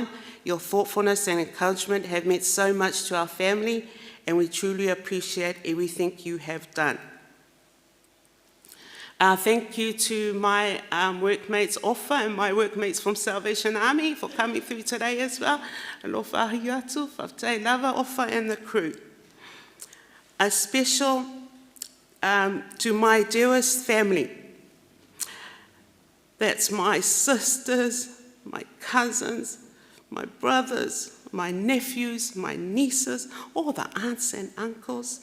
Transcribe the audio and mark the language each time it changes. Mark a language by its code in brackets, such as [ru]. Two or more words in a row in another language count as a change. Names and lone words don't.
[en] Your thoughtfulness and encouragement have meant so much to our family and we truly appreciate everything you have done. Thank you to my workmates Offa and my workmates from Salvation Army for coming through today as well. [sm] Alofa ahi atu, whaftai lava Offa [en] and the crew. A special to my dearest family. That's my sisters, my cousins, my brothers, my nephews, my nieces, all the aunts and uncles.